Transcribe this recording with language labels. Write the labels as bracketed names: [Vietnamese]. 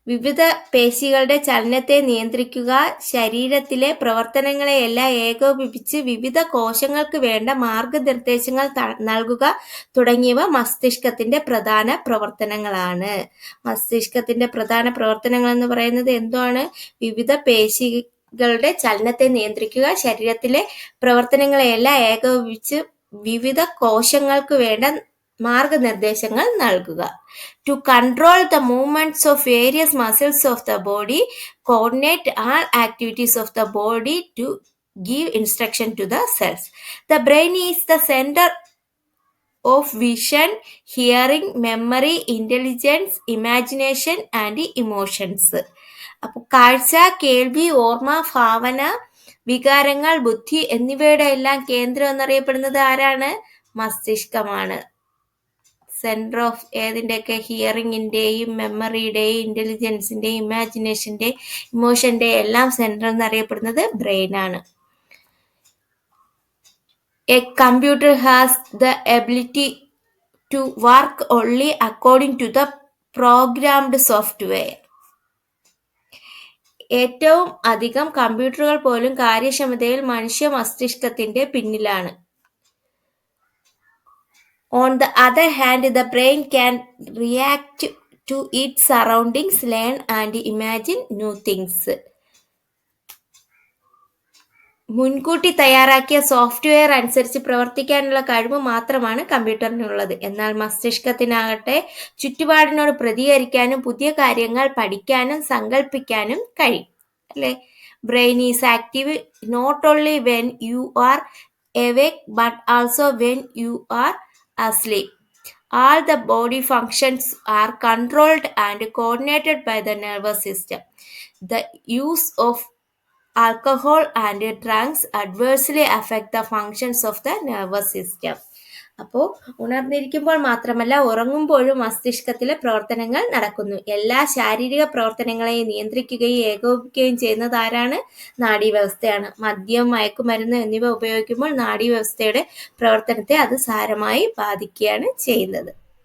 [Malayalam] വിവിധ പേശികളുടെ ചലനത്തെ നിയന്ത്രിക്കുക, ശരീരത്തിലെ പ്രവർത്തനങ്ങളെയെല്ലാം ഏകോപിപ്പിച്ച് വിവിധ കോശങ്ങൾക്ക് വേണ്ട മാർഗനിർദ്ദേശങ്ങൾ നൽകുക തുടങ്ങിയവ മസ്തിഷ്കത്തിന്റെ പ്രധാന പ്രവർത്തനങ്ങളാണ്. മസ്തിഷ്കത്തിന്റെ പ്രധാന പ്രവർത്തനങ്ങൾ എന്ന് പറയുന്നത് എന്താണ്? വിവിധ പേശികളുടെ ചലനത്തെ നിയന്ത്രിക്കുക, ശരീരത്തിലെ പ്രവർത്തനങ്ങളെയെല്ലാം ഏകോപിപ്പിച്ച് വിവിധ കോശങ്ങൾക്ക് വേണ്ട മാർഗനിർദ്ദേശങ്ങൾ നൽകുക. [English] To control the movements of various muscles of the body, coordinate all activities of the body to give instruction to the cells. The brain is the center of vision, hearing, memory, intelligence, imagination and emotions. [Malayalam] അപ്പോൾ കാഴ്ച, കേൾവി, ഓർമ്മ, ഭാവന, വികാരങ്ങൾ, ബുദ്ധി എന്നിവയുടെ എല്ലാം കേന്ദ്രം എന്നറിയപ്പെടുന്നത് ആരാണ്? മസ്തിഷ്കമാണ്. Centre of ഏതിൻ്റെയൊക്കെ? ഹിയറിങ്ങിൻ്റെയും മെമ്മറിയുടെയും ഇൻ്റലിജൻസിൻ്റെയും ഇമാജിനേഷൻ്റെയും ഇമോഷൻ്റെയും എല്ലാം സെൻറ്റർ എന്നറിയപ്പെടുന്നത് ബ്രെയിനാണ്. [English] A computer has the ability to work only according to the programmed software. [Malayalam] ഏറ്റവും അധികം കമ്പ്യൂട്ടറുകൾ പോലും കാര്യക്ഷമതയിൽ മനുഷ്യ മസ്തിഷ്കത്തിന്റെ പിന്നിലാണ്. [English] On the other hand, the brain can react to its surroundings, learn and imagine new things. [Malayalam] മുൻകൂട്ടി തയ്യാറാക്കിയ സോഫ്റ്റ്വെയർ അനുസരിച്ച് പ്രവർത്തിക്കാനുള്ള കഴിവ് മാത്രമാണ് കമ്പ്യൂട്ടറിനുള്ളത്. എന്നാൽ മസ്തിഷ്കത്തിനാകട്ടെ ചുറ്റുപാടിനോട് പ്രതികരിക്കാനും പുതിയ കാര്യങ്ങൾ പഠിക്കാനും സങ്കല്പിക്കാനും കഴിയും. അല്ലേ? [English] Brain is active not only when you are awake but also when you are asleep. All the body functions are controlled and coordinated by the nervous system. The use of alcohol and drugs adversely affect the functions of the nervous system. [Malayalam] അപ്പോൾ ഉണർന്നിരിക്കുമ്പോൾ മാത്രമല്ല ഉറങ്ങുമ്പോഴും മസ്തിഷ്കത്തിലെ പ്രവർത്തനങ്ങൾ നടക്കുന്നു. എല്ലാ ശാരീരിക പ്രവർത്തനങ്ങളെയും നിയന്ത്രിക്കുകയും ഏകോപിക്കുകയും ചെയ്യുന്നത് ആരാണ്? നാഡീവ്യവസ്ഥയാണ്. മദ്യം, മയക്കുമരുന്ന് എന്നിവ ഉപയോഗിക്കുമ്പോൾ നാഡീവ്യവസ്ഥയുടെ പ്രവർത്തനത്തെ അത് സാരമായി ബാധിക്കുകയാണ് ചെയ്യുന്നത്.